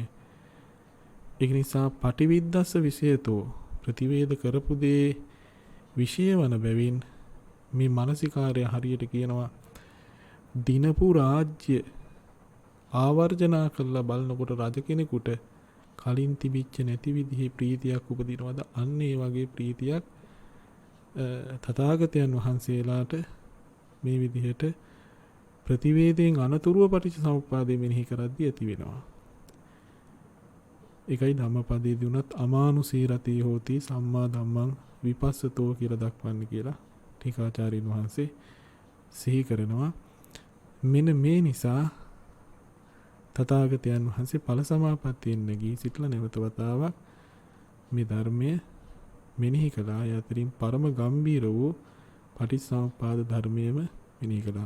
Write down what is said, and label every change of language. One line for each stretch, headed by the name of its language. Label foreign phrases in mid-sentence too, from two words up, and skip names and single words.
Sinhala: ඒක නිසා
Pali: පටිවිද්දස්ස විෂයතෝ
Sinhala: ප්‍රතිවේද කරපු දේ විෂය වන බැවින් මේ මානසිකාර්ය හරියට කියනවා දිනපු රාජ්‍ය ආවර්ජනා කරලා බලනකොට රජ කෙනෙකුට කලින් තිබිච්ච නැති විදිහේ ප්‍රීතියක් උපදිනවද? අන්න ඒ වගේ ප්‍රීතියක් තථාගතයන් වහන්සේලාට මේ විදිහට ප්‍රතිවේදයෙන් අනතුරුව පටිච්චසමුප්පාදය මෙනෙහි කරද්දී ඇති වෙනවා. ඒකයි ධම්මපදයේදී උනත්
Pali: අමානුෂී රතී හෝති සම්මා ධම්මං විපස්සතෝ
Sinhala: කියලා දක්වන්නේ කියලා ටීකාචාර්යින් වහන්සේ සිහි කරනවා. මෙන්න මේ නිසා තථාගතයන් වහන්සේ ඵල සමාපත්තියෙන් නැගී සිටලා නැවත වතාවක් මේ ධර්මය මෙනෙහි කළා. ඒ අතරින් පරම ගම්බීර වූ පටිච්චසමුප්පාද ධර්මයේම මෙනෙහි කළා.